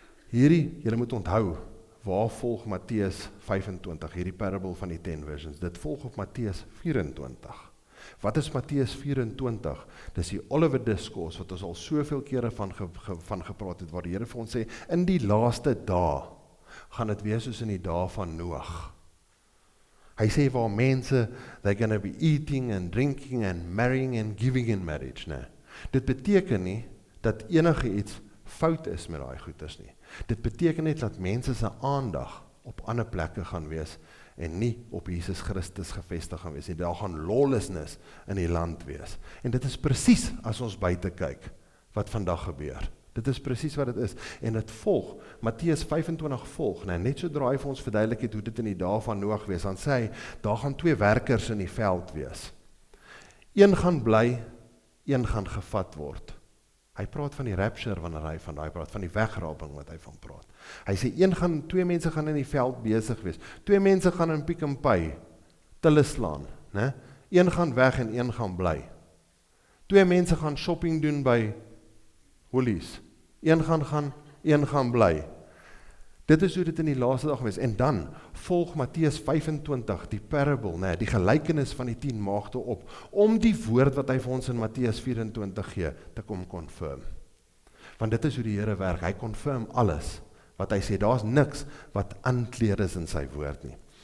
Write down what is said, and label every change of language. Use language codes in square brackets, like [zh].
[af] Julle moet onthou, waar volg Matteus 25, hierdie parable van die [en] 10 virgins, [af] dit volg op Matteus 24. Wat is Matteus 24? Dis die Oliver Discourse, wat ons al soveel kere van gepraat het, waar die Here vir ons sê, in die laaste dae, gaan dit wees soos in die dae van Noag. Hy sê waar mense, [en] they're going to be eating and drinking and marrying and giving in marriage. [af] Nee. Dit beteken nie, dat enige iets fout is met daai goeders nie. Dit beteken net dat mense se aandag op ander plekke gaan wees, en nie op Jesus Christus gevestig gaan wees nie. Daar gaan lawlessness in die land wees. En dit is presies as ons buite kyk, wat vandag gebeur. Dit is presies wat dit is. En dit volg, Matteus 25 volg, net sodra hy vir ons verduidelik het hoe dit in die dae van Noag wees, dan sê hy, daar gaan 2 werkers in die veld wees. Een gaan bly, een gaan gevat word. Hy praat van die rapture wanneer hy van daai praat, van die wegraping wat hy van praat. Hy sê 2 mense gaan in die veld besig wees. 2 mense gaan in Pick n Pay tille slaan, né? Een gaan weg en een gaan bly. 2 mense gaan shopping doen by Woolies. Een gaan, een gaan bly. Dit is hoe dit in die laaste dag is. En dan volg Matteus 25, die parable, die gelykenis van die 10 maagde op, om die woord wat hy vir ons in Matteus 24 gee, te kom confirm. Want dit is hoe die Here werk, hy confirm alles, wat hy sê, daar's niks wat ankleer is in sy woord nie.